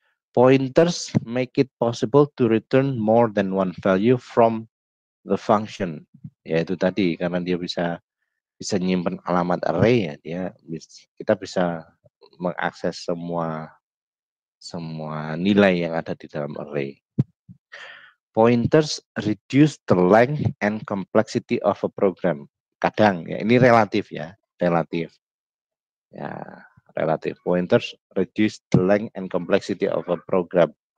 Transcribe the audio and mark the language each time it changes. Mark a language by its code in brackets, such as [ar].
[en] Pointers make it possible to return more than one value from the function. [id] Yaitu tadi karena dia bisa nyimpen alamat array ya, kita bisa mengakses semua nilai yang ada di dalam array. [en] Pointers reduce the length and complexity of a program. [id] Kadang ya, ini relatif ya, relatif. [en] Pointers reduce the length and complexity of a program.